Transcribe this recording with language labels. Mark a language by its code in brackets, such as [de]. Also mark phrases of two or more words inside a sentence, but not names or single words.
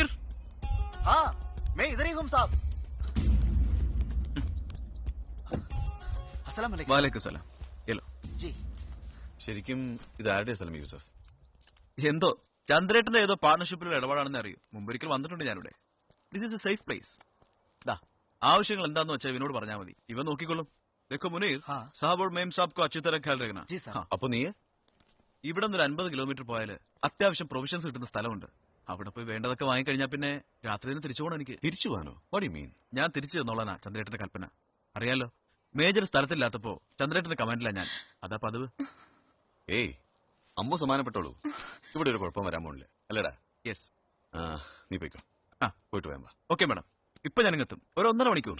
[hi] हाँ मैं इधर ही हूँ साहब. [ar] السلام عليكم. وعليكم السلام. [hi] येलो. जी. [ml] ശരിക്കും ഇത് ആരുടെ സ്ഥലം യൂസഫ്? എന്തോ ചന്ദ്രേട്ടന്റെ ഏതോ പാർട്ണർഷിപ്പിലുള്ള ഇടപാടാണെന്ന് അറിയൂ. മുമ്പൊരിക്കൽ വന്നിട്ടുണ്ട് ഞാനിവിടെ. [en] This is a safe place. [ml] ദാ ആവശ്യങ്ങൾ എന്താന്ന് വെച്ചാൽ ഇവനോട് പറഞ്ഞാൽ മതി, ഇവൻ നോക്കിക്കൊള്ളും. [hi] देखो मुनीर, साहब और मेम साहब को अच्छी तरह ख्याल रखना. जी सर. [ml] അപ്പൊ നീ ഇവിടെ നിന്ന് ഒരു 50 കിലോമീറ്റർ പോയാൽ അത്യാവശ്യം പ്രൊവിഷൻസ് കിട്ടുന്ന സ്ഥലമുണ്ട്. അവിടെ പോയി വേണ്ടതൊക്കെ വാങ്ങിക്കഴിഞ്ഞാൽ പിന്നെ രാത്രി തന്നെ തിരിച്ചു പോകണം. എനിക്ക് തിരിച്ചു പോകാനോ? [en] What you mean? [ml] ഞാൻ തിരിച്ചു തന്നോളാനാ ചന്ദ്രേട്ടന്റെ കൽപ്പന. അറിയാലോ, മേജർ സ്ഥലത്തില്ലാത്തപ്പോ ചന്ദ്രേട്ടന്റെ കമാൻഡിലാ ഞാൻ. അതാ പതിവ്. ഏയ് അമ്മ സമാനപ്പെട്ടോളൂ. ഇവിടെ ഒരു കുഴപ്പം വരാൻ പോണില്ല അല്ലേടാ? യെസ്. നീ പോയിക്കോ. പോയിട്ട് വേണ്ട. [en] Okay madam, [ml] ഇപ്പൊ ഞാൻ ഇങ്ങെത്തും. ഒരു 1.5 മണിക്കൂർ.